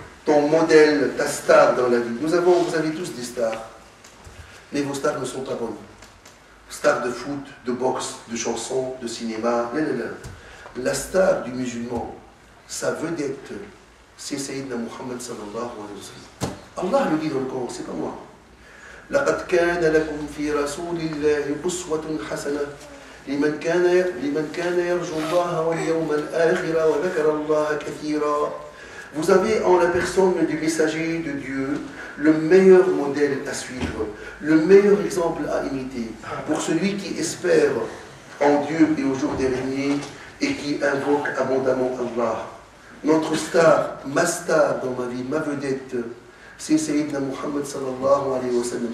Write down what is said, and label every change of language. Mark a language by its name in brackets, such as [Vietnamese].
[French] Ton modèle, ta star dans la vie. Vous avez tous des stars, mais vos stars ne sont pas bonnes. Stars de foot, de boxe, de chansons, de cinéma. La star du musulman, sa vedette, c'est Sayyidina Muhammad sallallahu alayhi wa sallam. Allah le dit dans le Coran, c'est pas moi. [Arabic] لقد كان لكم في رسول الله أسوة حسنة لمن كان يرجو الله واليوم الآخر وذكر الله كثيرا. [French] Vous avez en la personne du messager de Dieu le meilleur modèle à suivre, le meilleur exemple à imiter pour celui qui espère en Dieu et au jour dernier et qui invoque abondamment Allah. Notre star, ma star dans ma vie, ma vedette, c'est Sayyidina Muhammad sallallahu alayhi wa sallam.